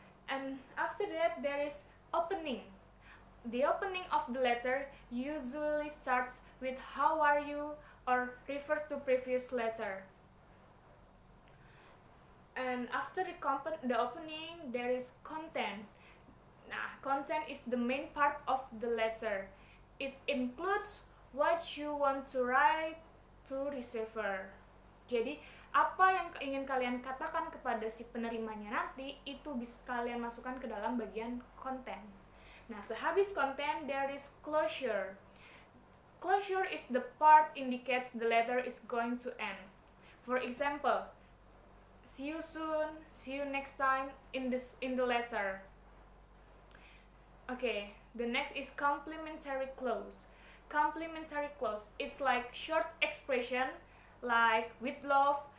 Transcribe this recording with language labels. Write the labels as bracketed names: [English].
[English] And after that there is opening. The opening of the letter usually starts with how are you or refers to previous letter. And after the opening there is content. Nah, content is the main part of the letter. It includes what you want to write to receiver. [Indonesian] Jadi, apa yang ingin kalian katakan kepada si penerimanya nanti, itu bisa kalian masukkan ke dalam bagian konten. Nah, sehabis konten, [English] there is closure. Closure is the part indicates the letter is going to end. For example, see you soon, see you next time in the letter. Okay, the next is complementary clause. Complementary clause, it's like short expression like with love.